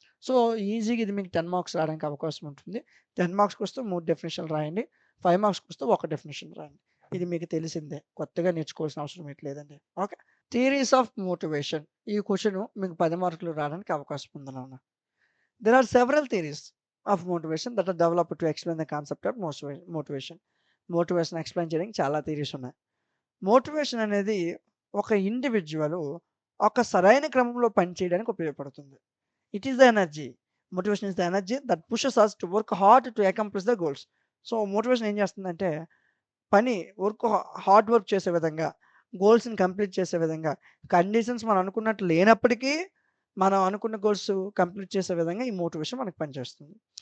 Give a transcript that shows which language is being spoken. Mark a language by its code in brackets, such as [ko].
[te] So, ఈజీగా ఇది మీకు 10 మార్క్స్ రావడానికి అవకాశం ఉంటుంది. 10 మార్క్స్‌కొస్తే 3 డెఫినిషన్‌లు రాయండి. 5 మార్క్స్‌కొస్తే ఒక డెఫినిషన్ రాయండి. ఇది మీకు తెలిసిందే. కొత్తగా నేర్చుకోవాల్సిన అవసరం మీకు లేదండి. ఓకే. [en] Theories of motivation. [te] ఈ క్వెషన్ మీకు 10 మార్కులు రావడానికి అవకాశం ఉంది నాన్న. [en] There are several theories of motivation that are developed to explain the concept of motivation. [te] Motivation explain చేయడానికి చాలా థియరీస్ ఉన్నాయి. మోటివేషన్ అనేది ఒక ఇండివిడ్యువల్ ఒక సరైన క్రమంలో పనిచేయడానికి ఉపయోగపడుతుంది. [en] It is the energy. Motivation is the energy that pushes us to work hard to accomplish the goals. [te] So, motivation ఏం చేస్తుందంటే పని వర్క్ హార్డ్ వర్క్ చేసే విధంగా, గోల్స్‌ని కంప్లీట్ చేసే విధంగా, కండిషన్స్ మనం అనుకున్నట్టు లేనప్పటికీ, మనం అనుకున్న గోల్స్ కంప్లీట్ చేసే విధంగా ఈ మోటివేషన్ మనకు పనిచేస్తుంది.